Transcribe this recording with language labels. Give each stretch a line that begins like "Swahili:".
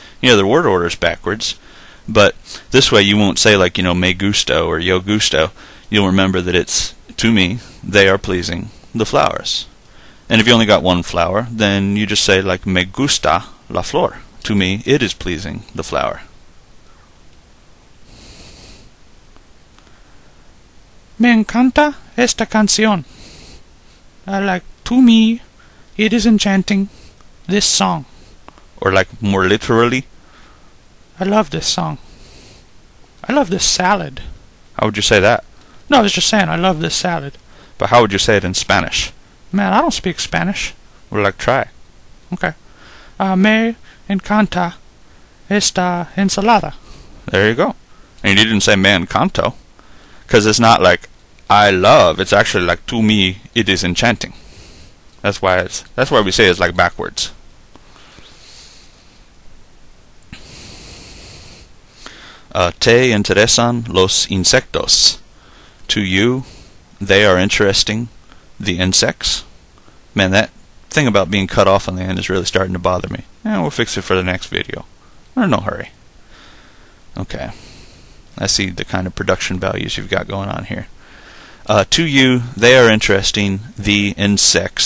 English: The word order is backwards, but this way you won't say like,
Spanish: me gusto
English: or
Spanish: yo gusto.
English: You'll remember that it's To me, they are pleasing, the flowers. And if you only got one flower, then you just say like
Spanish: me gusta la flor.
English: To me, it is pleasing, the flower.
Spanish: Me encanta esta canción.
English: To me, it is enchanting, this song. Or like more literally, I love this song. I love this salad. how would you say that? No, I was just saying I love this salad. But how would you say it in Spanish? Man, I don't speak Spanish. Or like try. Okay.
Spanish: Me encanta esta ensalada.
English: There you go. And you didn't say
Spanish: me encanto.
English: Because it's not like I love, it's actually like to me it is enchanting. That's why we say it's like backwards.
Spanish: Te interesan los insectos.
English: To you, they are interesting, the insects. Man, that thing about being cut off on the end is really starting to bother me. We'll fix it for the next video. We're in no hurry. Okay. I see the kind of production values you've got going on here. To you, they are interesting, the insects.